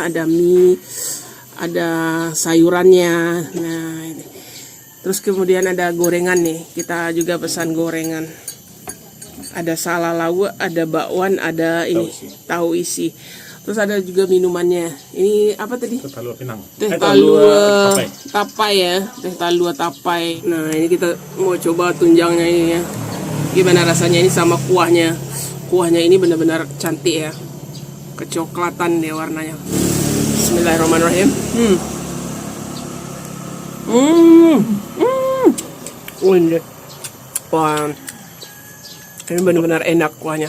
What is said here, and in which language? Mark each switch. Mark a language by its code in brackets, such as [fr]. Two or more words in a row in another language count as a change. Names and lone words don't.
[id] Ada mie, ada sayurannya. Nah ini. Terus kemudian ada gorengan nih, kita juga pesan gorengan. Ada salalawu, ada bakwan, ada ini tahu isi. Terus ada juga minumannya. Ini apa tadi? Teh talua Pinang. Teh talua tapai ya, teh talua tapai. Nah ini kita mau coba tunjangnya ini ya. Gimana rasanya ini sama kuahnya? Kuahnya ini benar-benar cantik ya, kecoklatan deh warnanya. Bismillahirrahmanirrahim. Wah, ini benar-benar enak kuahnya.